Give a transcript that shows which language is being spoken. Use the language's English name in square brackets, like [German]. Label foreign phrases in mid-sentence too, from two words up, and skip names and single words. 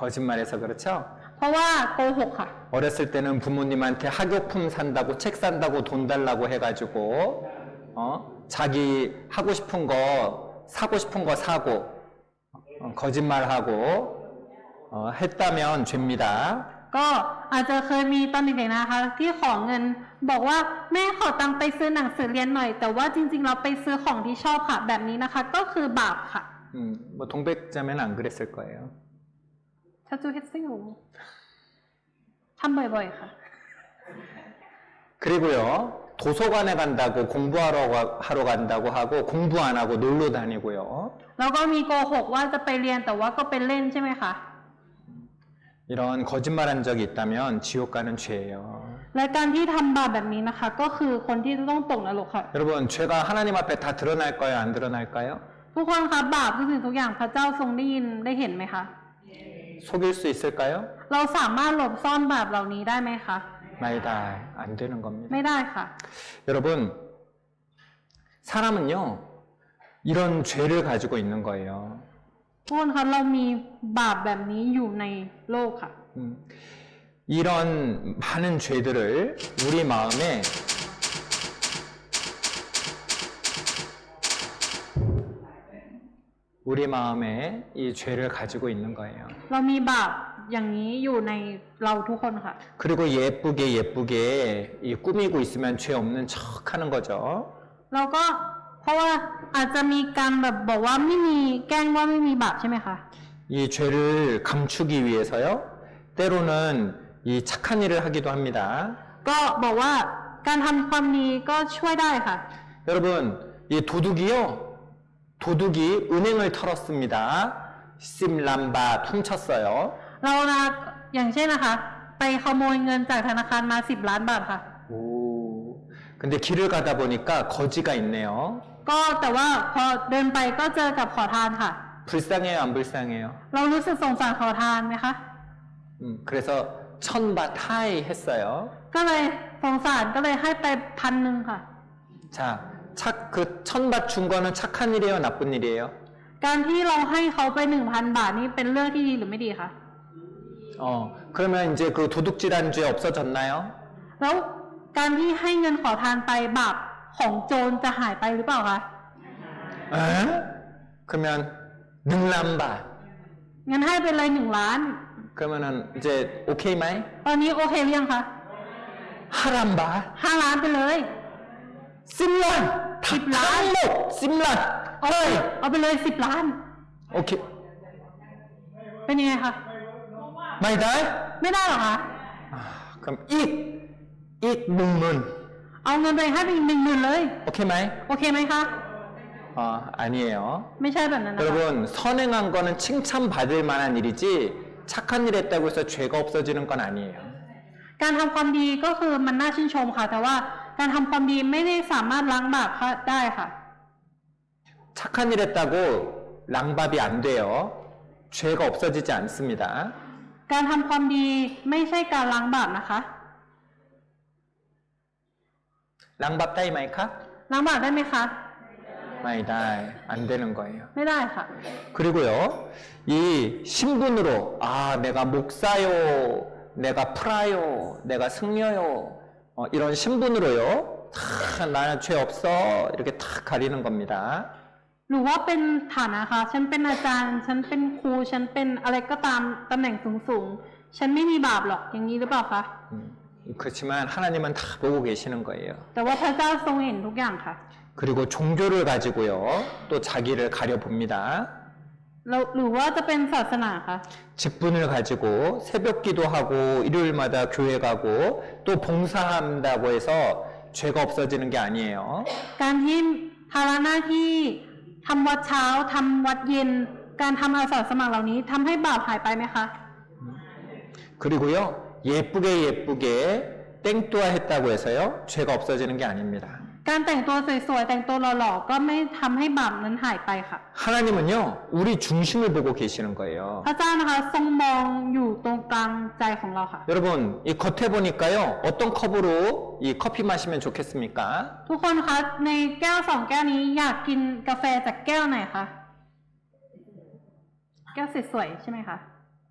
[Thai] เพราะว่าโกหกค่ะ [Korean] 어렸을 때는 부모님한테 학용품 산다고 책 산다고 돈 달라고 해가지고 자기 하고 싶은 거 사고 싶은 거 사고 거짓말하고 했다면 죄입니다. [Thai] ก็อาจจะเคยมีตอนเด็กๆนะคะ ที่ขอเงินบอกว่าแม่ขอตังค์ไปซื้อหนังสือเรียนหน่อย แต่ว่าจริงๆเราไปซื้อของที่ชอบค่ะ แบบนี้นะคะ ก็คือบาปค่ะ [Korean] 뭐 동백자매는 안 그랬을 거예요. 자주 했지요 [Thai] ทำบ่อยๆค่ะ [Korean] 그리고요 도서관에 간다고 하러 간다고 하고 공부 안 하고 놀러 다니고요. [Thai] แล้วก็มีโกหกว่าจะไปเรียนแต่ว่าก็ไปเล่นใช่ไหมคะ [Korean] 이런 거짓말한 적이 있다면 지옥 가는 죄예요. [Thai] และการที่ทำบาปแบบนี้นะคะ ก็คือคนที่จะต้องตกนรกค่ะ [Korean] 여러분 죄가 하나님 앞에 다 드러날까요? 안 드러날까요? [Thai] ทุกคนคะบาปทุกสิ่งทุกอย่างพระเจ้าทรงได้ยินได้เห็นไหมคะ [Korean] 속일 수 있을까요? [Thai] เราสามารถหลบซ่อนบาปเหล่านี้ได้ไหมคะ [Korean] 나이다 안 되는 겁니다. [Thai] ไม่ได้ค่ะ [Korean] 여러분 사람은요 이런 죄를 가지고 있는 거예요. [Thai] ทุกคนคะเรามีบาปแบบนี้อยู่ในโลกค่ะ [Korean] 이런 많은 죄들을 우리 마음에 이 죄를 가지고 있는 거예요. [Thai] เรามีบาปอย่างนี้อยู่ในเราทุกคนค่ะ [Korean] 그리고 예쁘게 이 꾸미고 있으면 죄 없는 척 하는 거죠. [Thai] เราก็เพราะว่าอาจจะมีการแบบบอกว่าไม่มีแกล้งว่าไม่มีบาปใช่ไหมคะ [Korean] 이 죄를 감추기 위해서요. 때로는 이 착한 일을 하기도 합니다. [Thai] ก็บอกว่าการทำความดีก็ช่วยได้ค่ะ [Korean] 여러분, 이 도둑이 은행을 털었습니다. [Thai] สิบล้านบาท [Korean] 훔쳤어요. [Thai] เรานะอย่างเช่นนะคะ ไปขโมยเงินจากธนาคารมา10 ล้านบาทค่ะ [Korean] 오, 근데 길을 가다 보니까 거지가 있네요. [Thai] ก็แต่ว่าพอเดินไปก็เจอกับขอทานค่ะ [Korean] 불쌍해요, 안 불쌍해요? [Thai] เรารู้สึกสงสารขอทานไหมคะ [Korean] 그래서 [Thai] 1000 บาท ให้ [Korean] 했어요. [Thai] ก็เลยสงสารก็เลยให้ไป1,000ค่ะ [Korean] 자, 그 1000바 준 거는 착한 일이에요, 나쁜 일이에요? [Thai] การที่เราให้เขาไป 1,000 บาทนี่เป็นเรื่องที่ดีหรือไม่ดีคะ [Korean] 그러면 이제 그 도둑질한 죄 없어졌나요? [Thai] แล้วการที่ให้เงินขอทานไปบาปของโจรจะหายไปหรือเปล่าคะ [Korean] 에? 그러면 [Thai] หนึ่งล้านบาท. งั้นให้ไปเลย1 ล้าน [Korean] 그러면은 이제 [Thai] โอเค ไหม? ตอนนี้โอเคหรือยังคะ ห้าล้านบาท. 5 ล้านไปเลย สิบล้าน. 10 ล้าน สิบล้าน. เอาไปเลย10 ล้าน [Korean] 오케이. [Thai] เป็นยังไงคะ ไม่ได้. ไม่ได้หรอคะ 그럼 อีก หมื่น. เอาเงินไปให้ไปอีก10,000เลย โอเค ไหม? โอเคไหมคะ [Korean] 아니에요. [Thai] ไม่ใช่แบบนั้นนะคะ [Korean] 여러분 선행한 거는 칭찬받을 만한 일이지 착한 일 했다고 해서 죄가 없어지는 건 아니에요. [Thai] การทำความดีก็คือมันน่าชื่นชมค่ะ แต่ว่าการทำความดีไม่ได้สามารถล้างบาปได้ค่ะ [Korean] 착한 일 했다고 랑밥이 안 돼요. 죄가 없어지지 않습니다. [Thai] การทำความดีไม่ใช่การล้างบาปนะคะ ล้างบาป ได้ ไหม คะ? ล้างบาปได้ไหมคะ [Korean] 마이다. 안 되는 거예요. [Thai] ไม่ได้ค่ะ [Korean] 그리고요, 이 신분으로, 내가 목사요, 내가 프라요, 내가 승려요, 이런 신분으로요, 나는 죄 없어, 이렇게 탁 가리는 겁니다. [Thai] หรือว่าเป็นฐานะคะ ฉันเป็นอาจารย์ ฉันเป็นครู ฉันเป็นอะไรก็ตามตำแหน่งสูงๆ ฉันไม่มีบาปหรอก อย่างนี้หรือเปล่าคะ [Korean] 그렇지만 하나님은 다 보고 계시는 거예요. [Thai] แต่ว่าพระเจ้าทรงเห็นทุกอย่างค่ะ [Korean] 그리고 종교를 가지고요, 또 자기를 가려봅니다. [Thai] หรือว่าจะเป็นศาสนาคะ [Korean] 직분을 가지고 새벽 기도하고 일요일마다 교회 가고 또 봉사한다고 해서 죄가 없어지는 게 아니에요. [Thai] การที่ภาระหน้าที่ทำวัดเช้าทำวัดเย็น การทำอาสาสมัครเหล่านี้ทำให้บาปหายไปไหมคะ [Korean] 그리고요, 예쁘게 땡뚜아 했다고 해서요, 죄가 없어지는 게 아닙니다. [Thai] การแต่งตัวสวยๆแต่งตัวหล่อๆก็ไม่ทำให้บาปนั้นหายไปค่ะ [Korean] 하나님은요, 우리 중심을 보고 계시는 거예요. [Thai] พระเจ้านะคะทรงมองอยู่ตรงกลางใจของเราค่ะ [Korean] 여러분, 이 겉에 보니까요, 어떤 컵으로 이 커피 마시면 좋겠습니까? [Thai] ทุกคนคะในแก้ว2 แก้วนี้อยากกินกาแฟจากแก้วไหนคะแก้วสวยๆใช่ไหมคะ